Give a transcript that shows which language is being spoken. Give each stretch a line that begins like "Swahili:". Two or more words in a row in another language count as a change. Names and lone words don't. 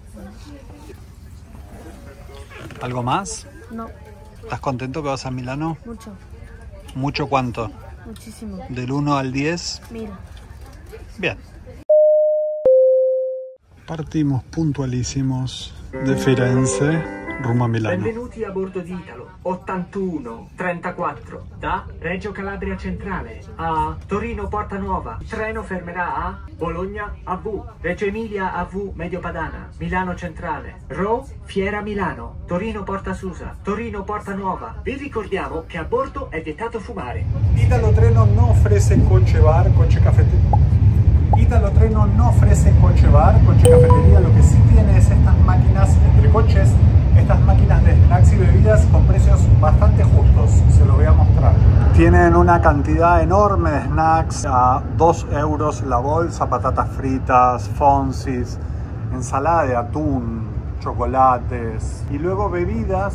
Spanish: ¿Algo más? No, ¿Estás contento que vas a Milano? mucho. ¿Mucho cuánto? Muchísimo. ¿Del 1 al 10? 1000. Bien. Partimos puntualísimos de Firenze rumbo a Milano.
Italian: Benvenuti a bordo di Italo 8134 da Reggio Calabria Centrale a Torino Porta Nuova. Il treno fermerà a Bologna AV, Reggio Emilia AV Mediopadana, Milano Centrale, Ro Fiera Milano, Torino Porta Susa, Torino Porta Nuova. Vi ricordiamo che a bordo è vietato fumare.
Spanish: Italo Treno no ofrece coche bar, coche cafetería. Italo Treno no ofrece coche bar, coche cafetería. Lo que sí tiene es estas máquinas entre coches, estas máquinas de snacks y bebidas con precios bastante justos. Se lo voy a mostrar. Tienen una cantidad enorme de snacks a 2 euros la bolsa, patatas fritas, fonsis, ensalada de atún, chocolates y luego bebidas.